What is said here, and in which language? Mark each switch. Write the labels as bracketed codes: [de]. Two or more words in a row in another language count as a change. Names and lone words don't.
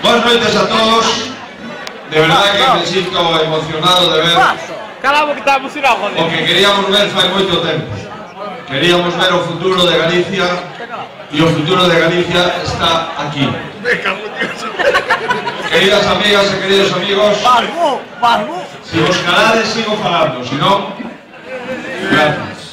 [es] noches a todos. De verdad que me siento emocionado de ver [gl] o que queríamos ver fai moito tempo. Queríamos ver o futuro de Galicia e o futuro de Galicia está aquí. Queridas amigas e queridos amigos, si vos calades sigo falando, si non, gracias.